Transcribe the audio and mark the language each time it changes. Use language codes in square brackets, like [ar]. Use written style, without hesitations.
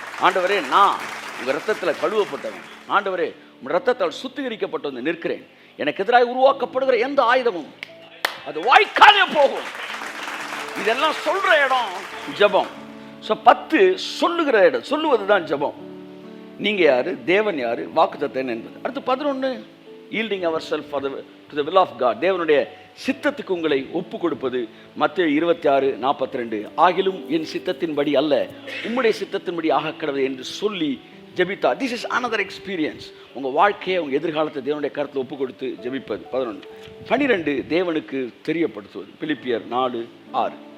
[ta] ஆண்டவரே, நான் உங்க ரத்தத்தில் கழுவப்பட்டவன், ஆண்டவரே உங்க ரத்தத்தால் சுத்திகரிக்கப்பட்டு வந்து நிற்கிறேன், எனக்கு எதிராக உருவாக்கப்படுகிற எந்த ஆயுதமும் அது வாய்க்காதே போகும். இதெல்லாம் சொல்ற இடம் ஜெபம். 10 சொல்லுகிற இடம், சொல்லுவது தான் ஜெபம். நீங்க யாரு, தேவன் யாரு, வாக்குத்தத்தம் என்பது. [en] அடுத்து 11 yielding ourselves to the will of God. [ta] தேவனுடைய சித்தத்துக்கு உங்களை ஒப்பு கொடுப்பது. மத்தேயு 26:42 ஆகிலும் என் சித்தத்தின்படி அல்ல உம்முடைய சித்தத்தின்படி ஆக கடவுள் என்று சொல்லி ஜெபித்தா. [en] This is another experience. [ta] உங்க வாழ்க்கையை உங்க எதிர்காலத்தை தேவனுடைய கருத்தில் ஒப்பு கொடுத்து ஜெபிப்பது. 11 12 தேவனுக்கு தெரியப்படுத்துவது. பிலிப்பியர் 4:6